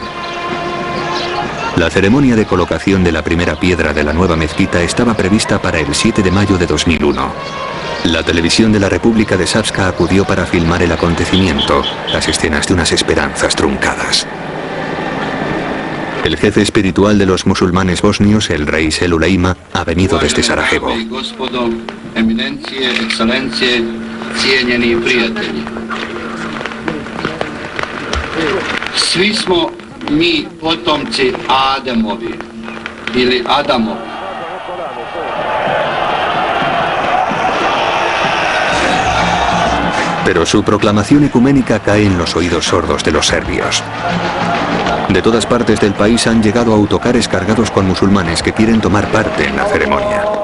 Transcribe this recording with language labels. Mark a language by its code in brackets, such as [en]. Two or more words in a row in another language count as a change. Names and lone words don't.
[es] La ceremonia de colocación de la primera piedra de la nueva mezquita estaba prevista para el 7 de mayo de 2001. La televisión de la República de Srpska acudió para filmar el acontecimiento, las escenas de unas esperanzas truncadas. El jefe espiritual de los musulmanes bosnios, el rey Seluleyma, ha venido desde Sarajevo. [bs] Cijenjeni prijatelji, svi smo mi potomci Ademovi ili Adamovi. [es] Pero su proclamación ecuménica cae en los oídos sordos de los serbios. De todas partes del país han llegado autocares cargados con musulmanes que quieren tomar parte en la ceremonia.